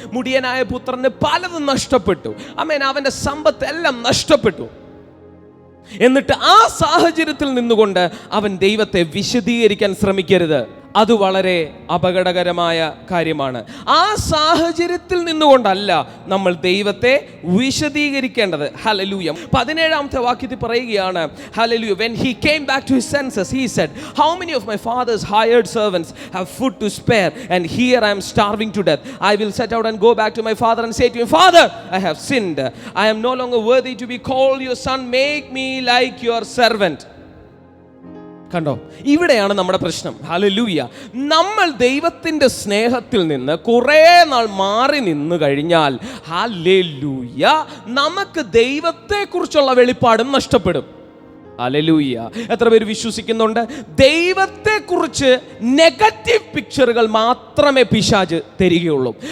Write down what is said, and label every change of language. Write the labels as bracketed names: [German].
[Malayalam] മുടിയനായ പുത്രന് പലതും നഷ്ടപ്പെട്ടു. ആമേൻ അവൻ്റെ സമ്പത്ത് എല്ലാം നഷ്ടപ്പെട്ടു. എന്നിട്ട് ആ സാഹചര്യത്തിൽ നിന്നുകൊണ്ട് അവൻ ദൈവത്തെ വിശദീകരിക്കാൻ ശ്രമിക്കരുത്. അത് വളരെ അപകടകരമായ കാര്യമാണ്. ആ സാഹചര്യത്തിൽ നിന്നുകൊണ്ടല്ല നമ്മൾ ദൈവത്തെ വിശദീകരിക്കേണ്ടത്. ഹല്ലേലൂയ. 17ാമത്തെ വാക്യത്തിൽ പറയുകയാണ്, hallelujah, [English] when he came back to his senses he said, how many of my father's hired servants have food to spare, and here I am starving to death. I will set out and go back to my father and say to him, Father, I have sinned. I am no longer worthy to be called your son. Make me like your servant. [Malayalam] കണ്ടോ, ഇവിടെയാണ് നമ്മുടെ പ്രശ്നം. Hallelujah. നമ്മൾ ദൈവത്തിൻ്റെ സ്നേഹത്തിൽ നിന്ന് കുറേ നാൾ മാറി നിന്ന് കഴിഞ്ഞാൽ, ഹല്ലേലൂയ, നമുക്ക് ദൈവത്തെക്കുറിച്ചുള്ള വെളിപ്പാടും നഷ്ടപ്പെടും. ഹല്ലേലൂയ. എത്ര പേര് വിശ്വസിക്കുന്നുണ്ട്? ദൈവത്തെക്കുറിച്ച് നെഗറ്റീവ് പിക്ചറുകൾ മാത്രമേ പിശാച് തരികയുള്ളൂ.